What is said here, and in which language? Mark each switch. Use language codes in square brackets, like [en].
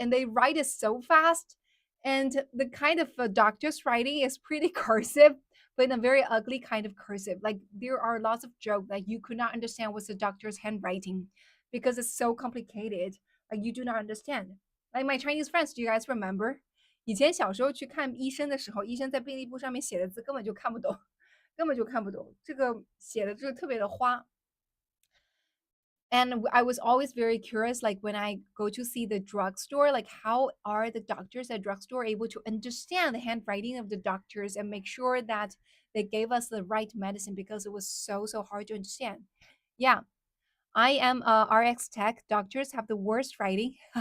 [en] And they write it so fast, and the kind of doctor's writing is pretty cursive, but in a very ugly kind of cursive. Like there are lots of jokes that you could not understand what's the doctor's handwriting because it's so complicated. Like you do not understand. Like my Chinese friends, do you guys remember? [zh] 以前小时候去看医生的时候，医生在病历簿上面写的字根本就看不懂，根本就看不懂，这个写的就特别的花。 [en] And I was always very curious, like when I go to see the drugstore, like how are the doctors at drugstore able to understand the handwriting of the doctors and make sure that they gave us the right medicine because it was so hard to understand. Yeah, I am a RX tech. Doctors have the worst writing.